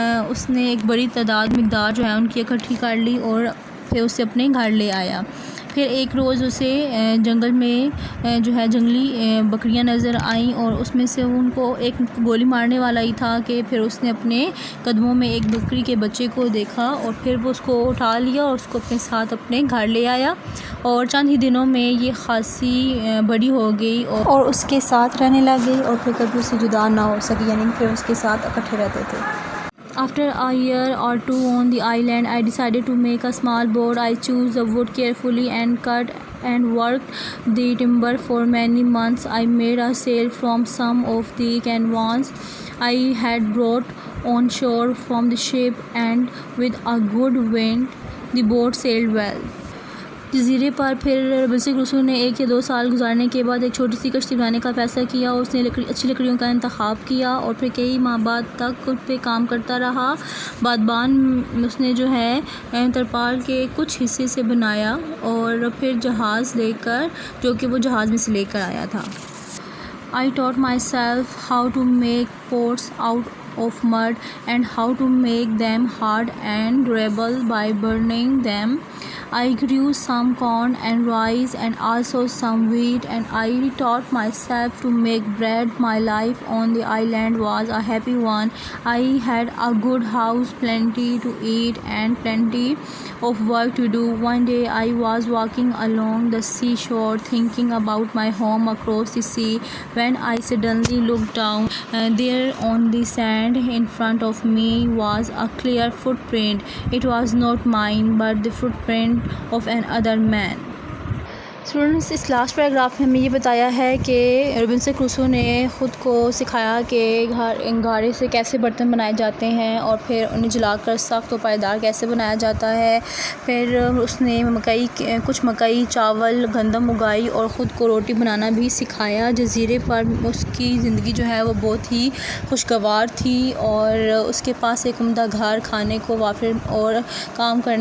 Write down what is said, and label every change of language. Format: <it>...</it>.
<ur>اس نے ایک بڑی مقدار جو ہے ان کی اکٹھی کر لی اور پھر اسے اپنے گھر لے آیا۔ پھر ایک روز اسے جنگل میں جو ہے جنگلی بکریاں نظر آئیں، اور اس میں سے ان کو ایک گولی مارنے والا ہی تھا کہ پھر اس نے اپنے قدموں میں ایک بکری کے بچے کو دیکھا، اور پھر وہ اس کو اٹھا لیا اور اس کو اپنے ساتھ اپنے گھر لے آیا، اور چند ہی دنوں میں یہ خاصی بڑی ہو گئی اور اس کے ساتھ رہنے لگ گئی، اور پھر کبھی اسے جدا نہ ہو سکی، یعنی پھر اس کے ساتھ اکٹھے رہتے تھے۔</ur> <en>After a year or two on the island, I decided to make a small boat. I chose the wood carefully and cut and worked the timber for many months. I made a sail from some of the canvas I had brought on shore from the ship, and with a good wind, the boat sailed well.</en> <ur>جزیرے پر پھر Robinson Crusoe نے 1 یا 2 سال گزارنے کے بعد ایک چھوٹی سی کشتی بنانے کا فیصلہ کیا، اور اس نے اچھی لکڑیوں کا انتخاب کیا، اور پھر کئی ماہ بعد تک اس پہ کام کرتا رہا۔ بادبان اس نے جو ہے ترپال کے کچھ حصے سے بنایا، اور پھر جہاز لے کر جو کہ وہ جہاز میں سے لے کر آیا تھا۔</ur> <en>I taught myself how to make pots out of mud and how to make them hard and durable by burning them. I grew some corn and rice and also some wheat, and I taught myself to make bread. My life on the island was a happy one. I had a good house, plenty to eat and plenty of work to do. One day I was walking along the seashore thinking about my home across the sea, when I suddenly looked down. There on the sand in front of me was a clear footprint. It was not mine, but the footprint of another man.</en> <ur>Students, اس last paragraph میں ہمیں یہ بتایا ہے کہ Robinson Crusoe نے خود کو سکھایا کہ انگارے سے کیسے برتن بنائے جاتے ہیں، اور پھر انہیں جلا کر سخت و پائیدار کیسے بنایا جاتا ہے۔ پھر اس نے کچھ مکئی، چاول، گندم اگائی اور خود کو روٹی بنانا بھی سکھایا۔ جزیرے پر اس کی زندگی جو ہے وہ بہت ہی خوشگوار تھی، اور اس کے پاس ایک عمدہ گھر، کھانے کو وافر اور کام</ur>